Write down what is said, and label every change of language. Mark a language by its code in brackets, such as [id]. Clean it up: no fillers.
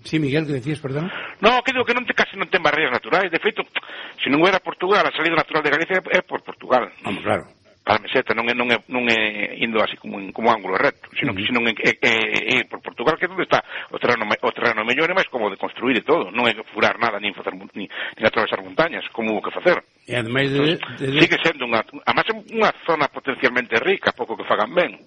[es] Sí, Miguel, ¿qué decías, perdón? No, que digo que casi no ten barreras naturales. [gl] De feito, si non era Portugal, a salida natural de Galicia é por Portugal. Vamos, claro. Para a meseta, non é indo así como ángulo recto, sino que sino por Portugal, que é onde está o terreno mellor e máis como de construir e todo. Non é furar nada, nin facer nin atravesar montañas, como [es] hubo que [gl] facer. E ademais sigue sendo unha zona potencialmente rica, pouco que fagan ben.